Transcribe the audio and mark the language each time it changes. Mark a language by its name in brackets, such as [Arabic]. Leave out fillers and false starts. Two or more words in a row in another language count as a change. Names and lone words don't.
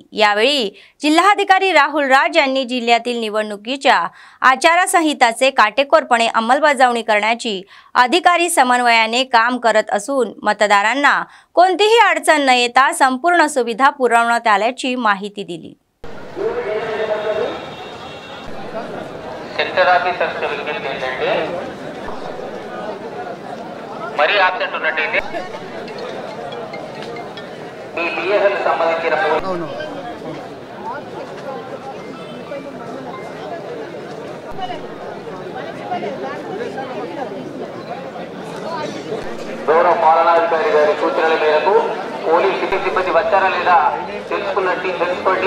[Marathi] यावेळी जिल्हाधिकारी राहुल राज यांनी जिल्ह्यातील निवडणुकीच्या आचारसंहिताचे काटेकोरपणे अंमलबजावणी करण्याची अधिकारी समन्वयाने काम करत असून मतदारांना कोणतीही अडचण न येता संपूर्ण सुविधा पुरवण्यात आल्याची माहिती दिली। [Telugu] సెక్టర్ ఆఫీసర్స్ విజ్ఞప్తి ఏంటంటే మరీ ఆబ్సెంట్ ఉన్నట్టయితే మీ బిఎస్ఎల్ సంబంధించిన గౌరవ పాలనాధికారి గారి సూచనల మేరకు పోలీస్ సిబ్బంది వచ్చారా లేదా తెలుసుకోండి।